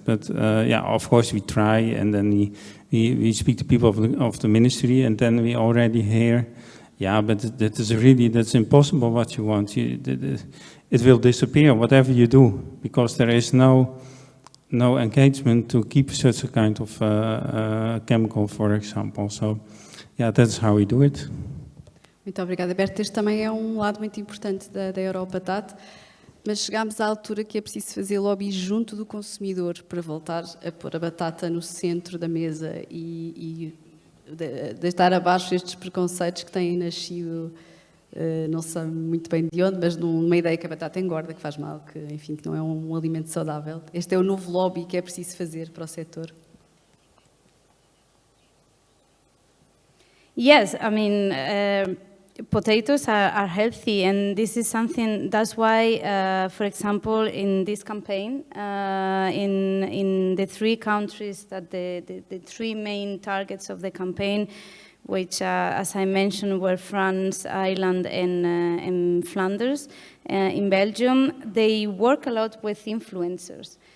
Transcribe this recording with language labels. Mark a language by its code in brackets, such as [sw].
[en] But yeah, of course we try, and then we speak to people of the ministry, and then we already hear, yeah, but that's impossible what you want. It will disappear, whatever you do, because there is no no engagement to keep such a kind of chemical, for example. So, yeah, that's how we do it. [pt] Muito obrigada, Berto. Este também é um lado muito importante da Porbatata, mas chegámos à altura que é preciso fazer lobby junto do consumidor para voltar a pôr a batata no centro da mesa e deitar abaixo estes preconceitos que têm nascido, não sei muito bem de onde, mas numa ideia que a batata engorda, que faz mal, que, enfim, que não é um alimento saudável. Este é o novo lobby que é preciso fazer para o setor. [en] Yes, I mean, potatoes are healthy, and this is something, that's why, for example, in this campaign, in the 3 countries that the 3 main targets of the campaign, which, as I mentioned, were France, Ireland, and Flanders, in Belgium, they work a lot with influencers.